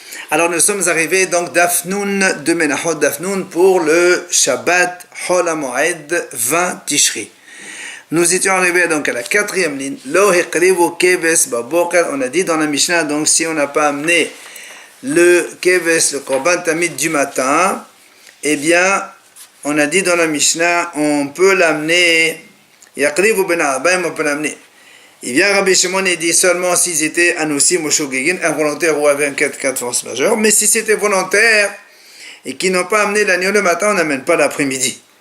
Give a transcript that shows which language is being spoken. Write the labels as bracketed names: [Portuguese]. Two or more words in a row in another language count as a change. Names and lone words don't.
[French] Alors nous sommes arrivés donc d'Afnoun, de Menachot d'Afnoun pour le Shabbat Hol HaMoed 20 Tishri. Nous étions arrivés donc à la quatrième ligne. [Hebrew] לא הקריבו כבש בבוקר. [French] On a dit dans la Mishnah, donc si on n'a pas amené le keves, le [Hebrew] קרבן תמיד [French] du matin, eh bien on a dit dans la Mishnah, on peut l'amener, [Hebrew] יקריבו בין הערביים, [French] on peut l'amener. Il vient Rabbi Shimon et dit seulement s'ils étaient anoussim ou shogegin, involontaires ou avec un cas de force majeure, mais si c'était volontaire et qu'ils n'ont pas amené l'agneau le matin, on n'amène pas l'après-midi.